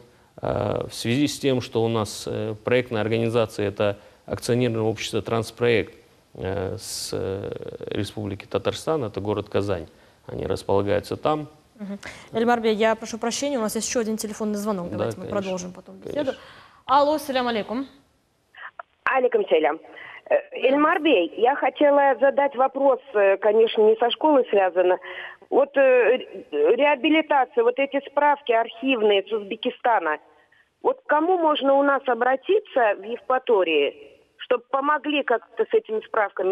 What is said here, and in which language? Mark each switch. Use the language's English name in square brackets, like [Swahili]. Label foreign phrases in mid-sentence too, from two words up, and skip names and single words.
[Russian] В связи с тем, что у нас проектная организация – это акционерное общество «Транспроект» с Республики Татарстан, это город Казань. Они располагаются там. Эльмарбей, я прошу прощения, у нас есть еще один телефонный звонок. Давайте мы продолжим потом беседу. Алло, [Arabic] سلام عليكم. عليكم سلام. [Russian] Эльмарбей, я хотела задать вопрос, конечно, не со школой связано. Вот реабилитация, вот эти справки архивные с Узбекистана. Вот к кому можно у нас обратиться в Евпатории, чтобы помогли как-то с этими справками?